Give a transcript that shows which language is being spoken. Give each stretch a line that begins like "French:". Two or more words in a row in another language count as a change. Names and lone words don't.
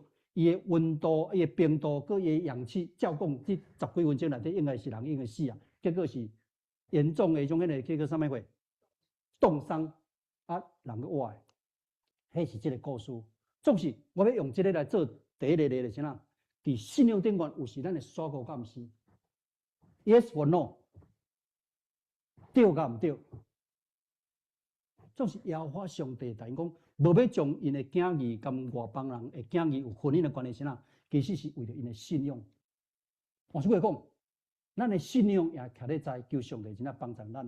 Min Nan Chinese: 伊的温度、伊的冰度，佮伊的氧气，照讲，这10几分钟内底应该是人应该死啊。结果是严重的种迄个叫做啥物货，冻伤人个活的，迄是这个故事。总是我要用这个来做第一个例，就是啥？伫信仰顶悬有时咱会耍过，敢毋是 ？
English: Yes or no？
Min Nan Chinese: 对甲毋对？总是耶和华上帝，但讲。无要将因的囝儿跟外邦人的囝儿有婚姻的关系是哪？其实是为了因的信仰。换句话讲，咱的信仰也徛咧在求上帝真正帮助咱。